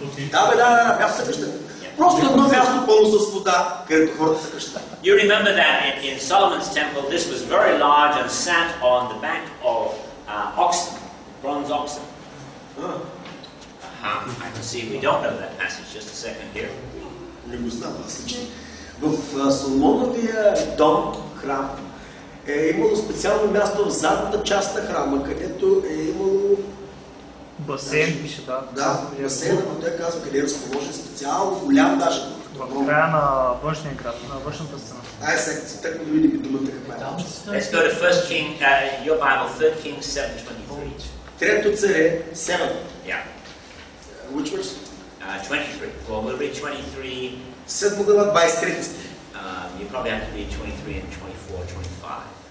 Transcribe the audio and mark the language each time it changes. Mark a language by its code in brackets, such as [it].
[bg] Да, място се кръщават. Просто едно място пълно с вода, където хората се кръщават. [en] You remember that in Solomon's temple, this was very large and sat on the back of oxen, bronze oxen. I can see we don't know that passage. Just a second here. [bg] Не го знам, аз лично. В Соломоновия дом, храм, е имало специално място в задната част на храма, където е имало... Басейн пише, да. Да, басейн, но той казва къде е разположен специално, голям даже. В края на външния град, на външната стена. Сега так да видим думата каква е. [en] Let's go to 1 King, your Bible, 3 Kings 7:23. [bg] Трето царе, 7. [en] Yeah. Which verse? 23. Well, we'll read 23. [bg] 7 глава, 23 стих. [en] You probably have to read 23 and 24, 25.